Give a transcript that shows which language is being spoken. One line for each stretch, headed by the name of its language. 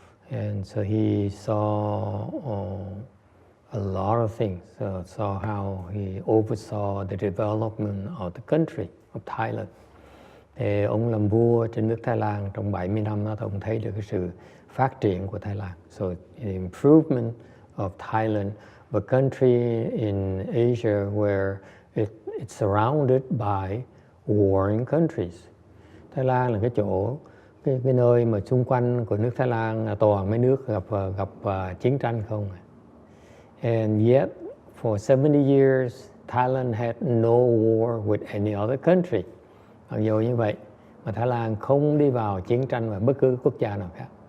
English: And so he saw a lot of things, saw how he oversaw the development of the country, of Thailand.
Vietnamese: Thì ông làm vua trên nước Thái Lan trong 70 năm đó, ông thấy được cái sự phát triển của Thái Lan.
English: So the improvement of Thailand, a country in Asia where it's surrounded by warring countries.
Vietnamese: Thái Lan là cái chỗ cái nơi mà xung quanh của nước Thái Lan là toàn mấy nước gặp chiến tranh không.
English: And yet for 70 years Thailand had no war with any other country.
Vietnamese: Mặc dù như vậy mà Thái Lan không đi vào chiến tranh với bất cứ quốc gia nào khác.